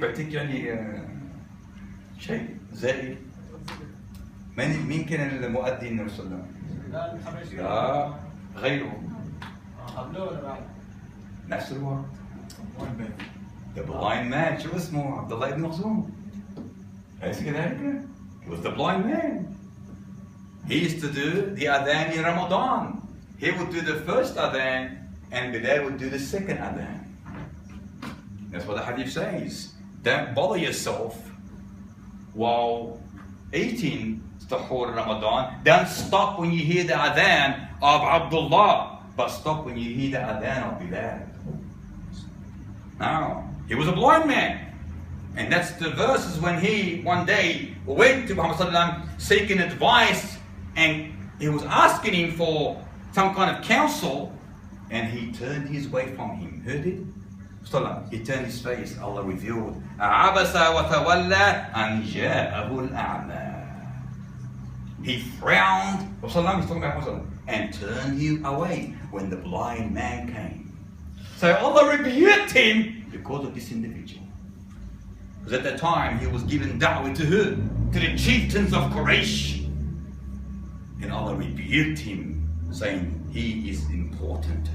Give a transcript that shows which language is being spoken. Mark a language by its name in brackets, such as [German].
[Arabic] بعطيك يعني شيء زائد. مين كان المؤذن صلى الله عليه وسلم؟ لا الحبشي. لا غيره. قبله ولا بعد؟ نفس الوقت. [English] The blind man [Arabic] شو اسمه؟ عبد الله بن مخزوم. أليس كذلك؟ [English] He was the blind man. He used to do the adhan in Ramadan. He would do the first adhan and Bilal would do the second adhan. That's what the hadith says. Don't bother yourself while eating Sahur in Ramadan. Don't stop when you hear the adhan of Abdullah, but stop when you hear the adhan of Bilal. Now, he was a blind man. And that's the verses when he one day went to Muhammad sallallahu alaihi wasallam seeking advice, and he was asking him for some kind of counsel, and he turned his way from him. Heard it? He turned his face. Allah revealed, [Arabic] عَبَسَ وَتَوَلَّى أَنْ جَاءَهُ الْأَعْمَى. [English] He frowned, he's talking about Muhammad, and turned him away when the blind man came. So Allah rebuked him because of this individual. Because at that time he was given da'wah to who? To the chieftains of Quraysh. And Allah rebuked him, saying he is important.